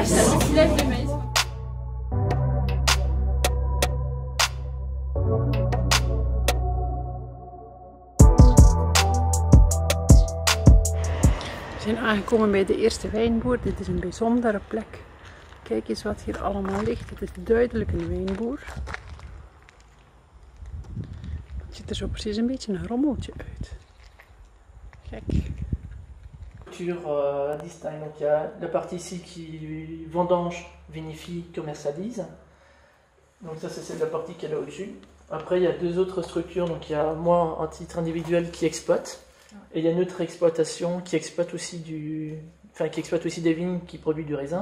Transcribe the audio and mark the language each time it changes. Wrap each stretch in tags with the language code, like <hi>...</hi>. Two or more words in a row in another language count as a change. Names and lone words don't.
<nl>We zijn aangekomen bij de eerste wijnboer. Dit is een bijzondere plek. Kijk eens wat hier allemaal ligt. Het is duidelijk een wijnboer. Het ziet er zo precies een beetje een rommeltje uit. Gek.</nl> <fr>Distingue. Donc il y a la partie ici qui vendange, vinifie, commercialise. Donc ça c'est la partie qui est là au-dessus. Après il y a 2 autres structures. Donc il y a moi en titre individuel qui exploite. Et il y a une autre exploitation qui exploite aussi des vignes qui produisent du raisin.</fr>